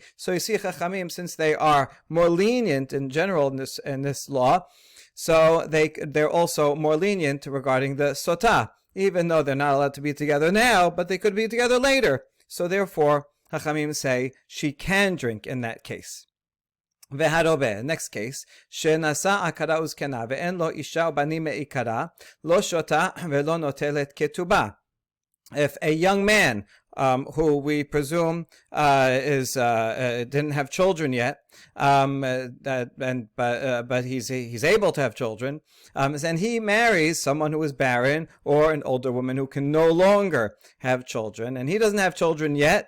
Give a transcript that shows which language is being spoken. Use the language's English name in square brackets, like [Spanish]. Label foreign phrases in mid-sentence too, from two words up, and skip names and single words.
[English] So you see, Hachamim, since they are more lenient in general in this law, so they're also more lenient regarding the sotah, even though they're not allowed to be together now, but they could be together later. So therefore, Hachamim say she can drink in that case. Veharobe, next case, [Hebrew] שנשא עקרה וזקנה ואין לו אשה ובנים מעיקרא, לא שותה ולא נוטלת כתובה. [English] If a young man who we presume is didn't have children yet, but he's able to have children, and he marries someone who is barren or an older woman who can no longer have children, and he doesn't have children yet.